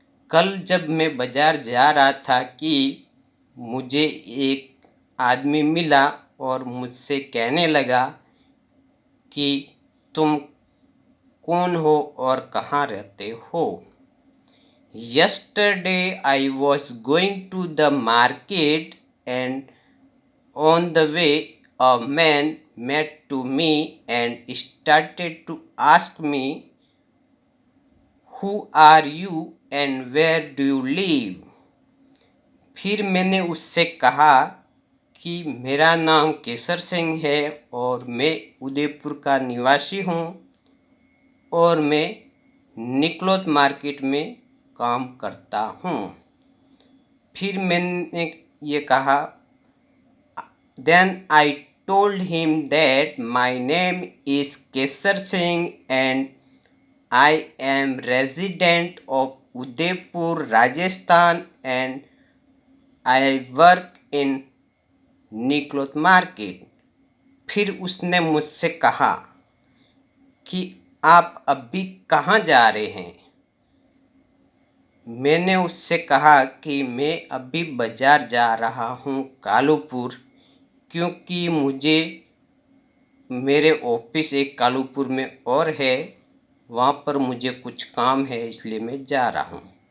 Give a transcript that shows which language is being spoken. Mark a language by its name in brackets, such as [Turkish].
[Hindi] कल जब मैं बाज़ार जा रहा था कि मुझे एक आदमी मिला और मुझसे कहने लगा कि तुम कौन हो और कहाँ रहते हो। [English] Yesterday I was going to the market, and on the way a man met to me and started to ask me, who are you and where do you live? [Hindi] फिर मैंने उससे कहा कि मेरा नाम केसर सिंह है और मैं उदयपुर का निवासी हूँ, और मैं निकलोथ मार्केट में काम करता हूँ। फिर मैंने ये कहा, [English] then I told him that my name is Kesar Singh and I am resident of Udaipur, Rajasthan, and I work in निकलोथ market. [Hindi] फिर उसने मुझसे कहा कि आप अभी कहाँ जा रहे हैं। मैंने उससे कहा कि मैं अभी बाज़ार जा रहा हूँ कालूपुर, क्योंकि मुझे मेरे ऑफिस एक कालूपुर में और है, वहाँ पर मुझे कुछ काम है, इसलिए मैं जा रहा हूँ।